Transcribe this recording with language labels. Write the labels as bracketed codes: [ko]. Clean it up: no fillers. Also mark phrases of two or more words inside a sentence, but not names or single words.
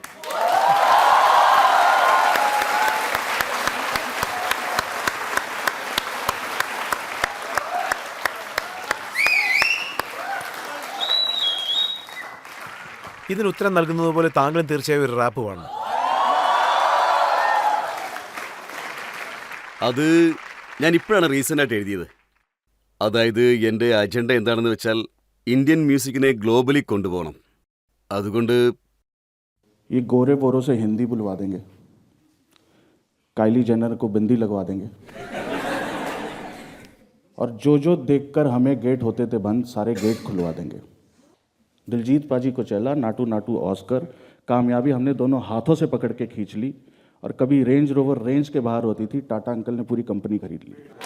[ml] ഇതിന് ഉത്തരം നൽകുന്നത് പോലെ താങ്കളും തീർച്ചയായും ഒരു റാപ്പ് പാടണം. അത് ഞാൻ ഇപ്പോഴാണ് റീസെൻ്റായിട്ട് എഴുതിയത്. അതായത് എൻ്റെ അജണ്ട എന്താണെന്ന് വെച്ചാൽ ഇന്ത്യൻ മ്യൂസിക്കിനെ ഗ്ലോബലി കൊണ്ടുപോകണം. അതുകൊണ്ട് [hi] ये गोरे बोरों से हिंदी बुलवा देंगे, काइली जेनर को बिंदी लगवा देंगे और जो देखकर हमें गेट होते थे बंद सारे गेट खुलवा देंगे. दिलजीत पाजी को चला नाटू नाटू ऑस्कर, कामयाबी हमने दोनों हाथों से पकड़ के खींच ली और कभी रेंज रोवर रेंज के बाहर होती थी, टाटा अंकल ने पूरी कंपनी खरीद ली.